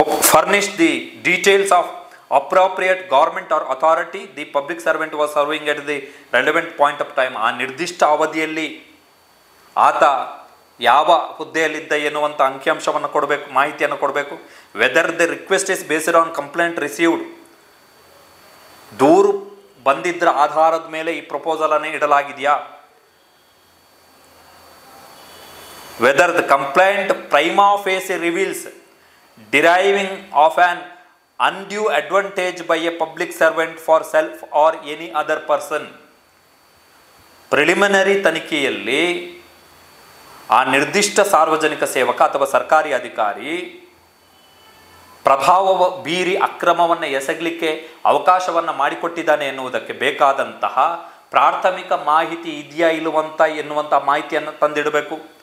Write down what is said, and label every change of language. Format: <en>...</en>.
<en>Furnish the details of appropriate government or authority the public servant was serving at the relevant point of time.</en> <kn>ಆ ನಿರ್ದಿಷ್ಟ ಅವಧಿಯಲ್ಲಿ ಆತ ಯಾವ ಹುದ್ದೆಯಲ್ಲಿದ್ದ ಎನ್ನುವಂಥ ಅಂಕಿಅಂಶವನ್ನು ಕೊಡಬೇಕು, ಮಾಹಿತಿಯನ್ನು ಕೊಡಬೇಕು.</kn> <en>Whether the request is based on complaint received.</en> <kn>ದೂರು ಬಂದಿದ್ದರ ಆಧಾರದ ಮೇಲೆ ಈ ಪ್ರಪೋಸಲನ್ನು ಇಡಲಾಗಿದೆಯಾ.</kn> <en>whether the complaint prima facie reveals deriving of an undue advantage by a public servant for self or any other person.</en> <kn>Preliminary ತನಿಖೆಯಲ್ಲಿ ಆ ನಿರ್ದಿಷ್ಟ ಸಾರ್ವಜನಿಕ ಸೇವಕ ಅಥವಾ ಸರ್ಕಾರಿ ಅಧಿಕಾರಿ ಪ್ರಭಾವ ಬೀರಿ ಅಕ್ರಮವನ್ನು ಎಸಗಲಿಕ್ಕೆ ಅವಕಾಶವನ್ನು ಮಾಡಿಕೊಟ್ಟಿದ್ದಾನೆ ಎನ್ನುವುದಕ್ಕೆ ಬೇಕಾದಂತಹ ಪ್ರಾಥಮಿಕ ಮಾಹಿತಿ ಇದೆಯಾ ಇಲ್ಲವಂತ ಎನ್ನುವಂಥ ಮಾಹಿತಿಯನ್ನು ತಂದಿಡಬೇಕು.</kn>